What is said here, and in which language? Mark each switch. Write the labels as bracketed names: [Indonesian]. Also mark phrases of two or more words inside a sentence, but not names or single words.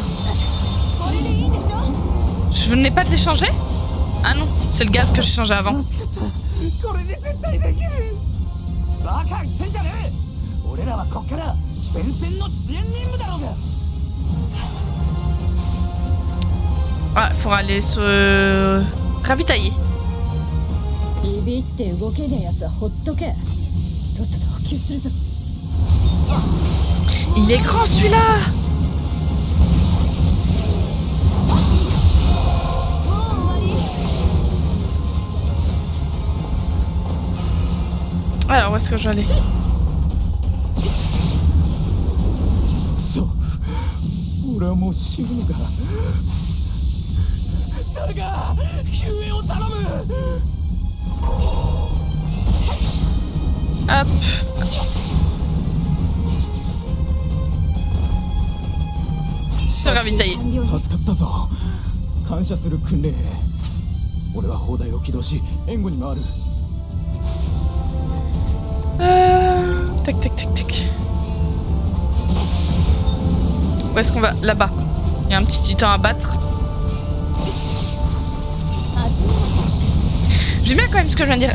[Japanese] これでいいんでしょ [French] Je venais pas de les changer? Ah non, c'est le gaz que j'ai changé avant. [Japanese] これで絶対できるバカ言ってんじゃねえ俺らはこっから前線の支援任務だろうが [French] Ah, il faudra aller se ravitailler. [Japanese] ビビって動けねえやつはほっとけとっとと補給するぞ [French] Il est grand celui-là! [Japanese] もう終わり [French] Alors, où est-ce que je vais aller? [Japanese] そう俺はもう死ぬのか誰か救援を頼む [French] Hop. Se ravitailler. [Japanese] 助かったぞ感謝する訓練兵俺は砲台を起動し援護に回る Tac, tac, tac, tac. [French] Où est-ce qu'on va? Là-bas. Il y a un petit titan à battre. J'aime bien quand même ce que je viens de dire.